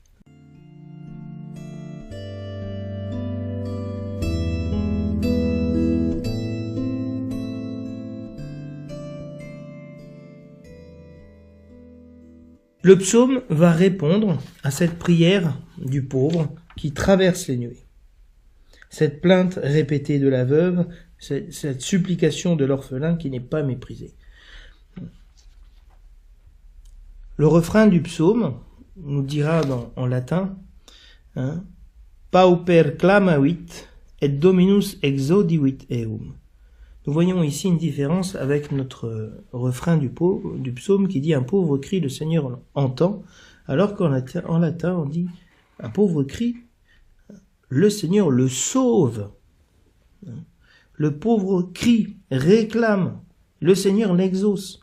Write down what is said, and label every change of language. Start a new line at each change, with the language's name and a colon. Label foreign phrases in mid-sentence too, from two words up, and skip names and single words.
French: Le psaume va répondre à cette prière du pauvre qui traverse les nuées. Cette plainte répétée de la veuve, cette supplication de l'orphelin qui n'est pas méprisée. Le refrain du psaume nous dira en latin
Latin: Pauper clamavit et Dominus exaudivit eum.
French: Nous voyons ici une différence avec notre refrain du psaume qui dit « Un pauvre cri, le Seigneur entend », alors qu'en latin on dit « Un pauvre cri, le Seigneur le sauve ». Le pauvre crie, réclame, le Seigneur l'exauce.